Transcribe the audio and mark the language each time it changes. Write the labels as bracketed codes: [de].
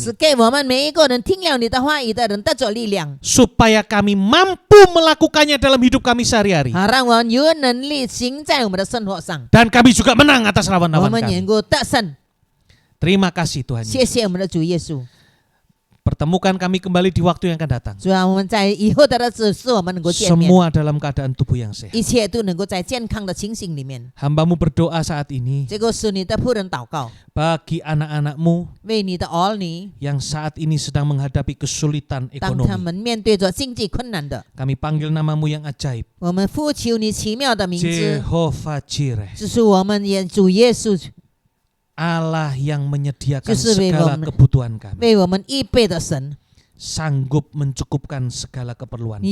[zh] 是给我们每一个人听了你的话语的人得着力量， [id] supaya kami mampu melakukannya dalam hidup kami sehari-hari. [zh] 好让我们有能力行在我们的生活上， [id] Dan kami juga menang atas [zh] 我 [id] lawan-lawan [zh] 们能 [id] kami. [zh] 够得胜。 [id] Terima kasih Tuhan [zh] 谢 [id] Yesus. [zh] 谢我们的主耶稣， [id] Pertemukan kami kembali di waktu yang akan datang. [zh] 主啊，我们在以后的日子是我们能够见面， [id] Semua dalam keadaan tubuh yang sehat. [zh] 一切都能够在健康的情形里面。 [id] Hambamu berdoa saat ini [zh] 这个是你的仆人祷告， [id] bagi anak-anakmu [zh] 为你的儿女， [id] yang saat ini sedang menghadapi kesulitan [zh] 当他 [id] ekonomi. [zh] 们面对着经济困难的， [id] Kami panggil namamu yang ajaib, [zh] 我们呼求你奇妙的名字， [id] Jehovah Jireh, [zh] 就是我们也主耶稣 [id] Allah yang menyediakan [zh] 就是为 [id] segala [zh] 我们 [id] kebutuhan kami, [zh] 为我们预备的神， [id] sanggup mencukupkan segala keperluan [zh] 你